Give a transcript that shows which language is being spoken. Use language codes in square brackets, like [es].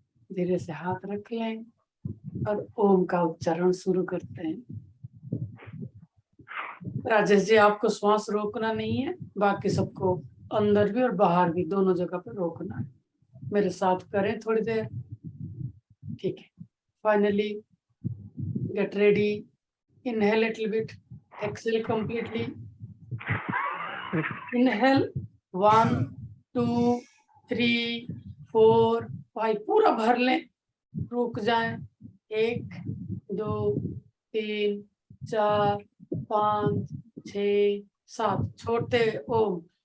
[hi] धीरे से हाथ रख लें और ओम का उच्चारण शुरू करते हैं। राजेश जी, आपको श्वास रोकना नहीं है, बाकी सबको अंदर भी और बाहर भी दोनों जगह पर रोकना है। मेरे साथ करें थोड़ी देर। ठीक है, [en] Finally get ready, inhale a little bit, exhale completely. Inhale [hi] 1 2 3 4 5, पूरा भर लें, रुक जाएं, 1 2 3 4 5 6 7, छोड़ते ओम।